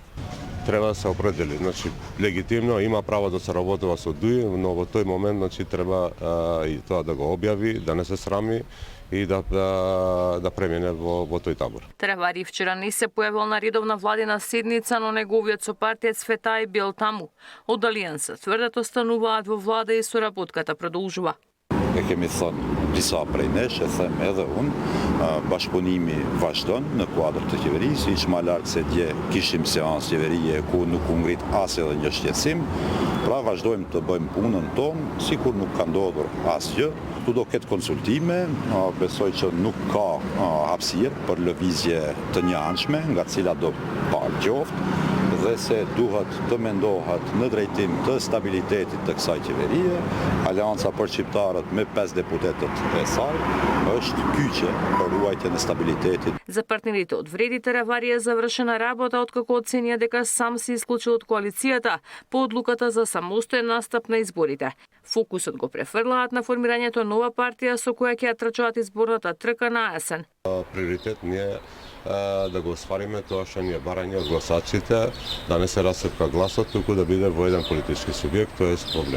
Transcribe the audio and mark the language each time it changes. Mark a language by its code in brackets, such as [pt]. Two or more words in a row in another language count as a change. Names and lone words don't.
[mk] Треба да се определи, значи легитимно има право да се работува со ДУИ, но во тој момент значи треба и тоа да го објави, да не се срами и да премине во тој табор. Таравари вчера не се појавил на редовна владина седница, но неговиот сопартиец Фетај бил таму. Од Алијанса тврдат остануваат во влада и соработката продолжува. [sq] Kemi thënë disa prej nesh, e them edhe unë, bashkëpunimi vazhdon në kuadër të qeverisë, iq më lartë se dje kishim seancë qeverie ku nuk u ngrit as edhe një shqetësim, pra vazhdojmë të bëjmë punën tonë, sikur nuk ka ndodhur asgjë. Tu do ketë konsultime, besoj që nuk ka hapësirë për lëvizje të njëanshme, nga cila do parë qoftë, dhe se duhet të mendohet në drejtim të stabilitetit të kësaj qeverie. Aleanca për shqiptarët me 5 deputetët e saj është kyçe për ruajtjen e stabilitetit. [mk] За партнерите од вреди Таравари е завршена работа откако оценија дека сам се исклучил од коалицијата по одлуката за самостоен настап на изборите. Фокусот го префрлаат на формирањето нова партија со која ќе ја трчаат изборната трка на есен. Приоритет не е да го оствариме тоа што ни е барање од гласачите, да не се расцепка гласот, туку да биде во еден политички субјект, тоа е проблем.